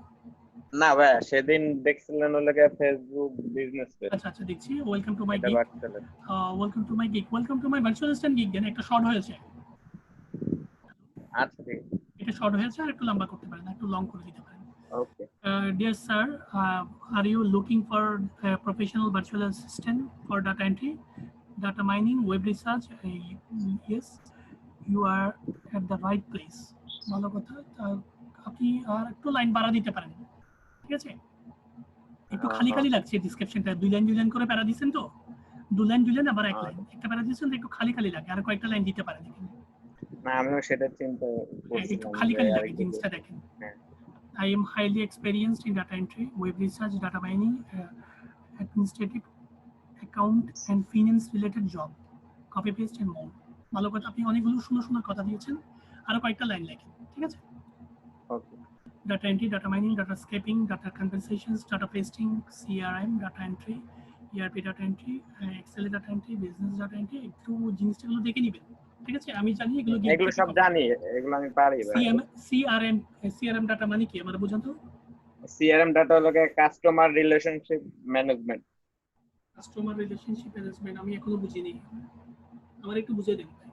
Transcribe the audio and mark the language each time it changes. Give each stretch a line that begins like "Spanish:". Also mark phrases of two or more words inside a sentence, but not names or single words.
Bangla: না ভাই সেদিন দেখছিলেন ওলাকে ফেসবুক বিজনেস পেজ। আচ্ছা দেখছি।
English: Welcome to my gig, welcome to my gig, welcome to my virtual assistant gig.
Bangla: দেন একটা শর্ট হয়েছে। আচ্ছা ঠিক আছে, এটা শর্ট হয়েছে, আর একটু লম্বা করতে পারেন, একটু লং করে দিতে পারেন। ওকে।
English: Dear sir, are you looking for a professional virtual assistant for data entry, data mining, web research? Yes, you are at the right place.
Bangla: ভালো কথা। আপনি আর একটু লাইন বাড়া দিতে পারেন, ঠিক আছে? একটু খালি খালি লাগছে ডেসক্রিপশনটা, দুই লাইন করে প্যারা দিবেন তো, দুই লাইন আবার এক লাইন, একটা প্যারা দিবেন একটু খালি খালি লাগে, আর কয়েকটা লাইন দিতে পারেন এখানে। না আমিও সেটা চিন্তা করছি, একটু খালি খালি লাগে জিনিসটা দেখেন।
English: I am highly experienced in data entry, web research, data mining, administrative, account and finance related job. Copy paste and more.
Bangla: ভালো কথা, আপনি অনেকগুলো সুন্দর কথা দিয়েছেন, আরো কয়েকটা লাইন লেখেন, ঠিক আছে? ওকে।
English: Data entry, data mining, data scraping, data compensations, data pasting, CRM, data entry, ERP data entry, Excel data entry, business data entry,
Bangla: একটু জিনিসগুলো দেখে নেবেন, ঠিক আছে? আমি জানি এগুলো সব জানি, এগুলো আমি পারি ভাই। CRM ডাটা মানে কি আমার বুঝান তো? CRM ডাটা হলো
English: customer relationship management. customer relationship management
Bangla: আমি এখনো বুঝিনি, আমার একটু বুঝিয়ে দেন ভাই।